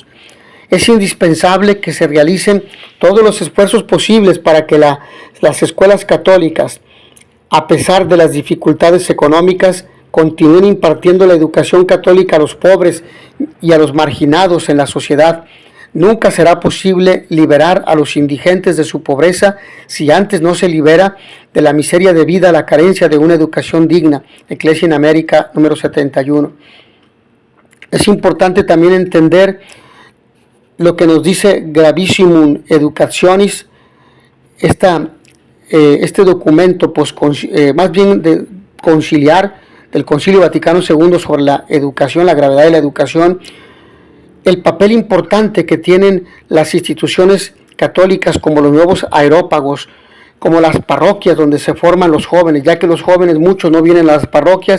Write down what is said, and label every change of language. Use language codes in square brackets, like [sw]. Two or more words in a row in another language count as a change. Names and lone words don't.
[es] Es indispensable que se realicen todos los esfuerzos posibles para que las escuelas católicas, a pesar de las dificultades económicas, continúen impartiendo la educación católica a los pobres y a los marginados en la sociedad. Nunca será posible liberar a los indigentes de su pobreza si antes no se libera de la miseria debida a la carencia de una educación digna. Ecclesia in America, número 71. Es importante también entender lo que nos dice Gravissimum Educationis, este documento más bien conciliar del Concilio Vaticano II sobre la educación, la gravedad de la educación, el papel importante que tienen las instituciones católicas como los nuevos aerópagos, como las parroquias donde se forman los jóvenes, ya que los jóvenes muchos no vienen a las parroquias.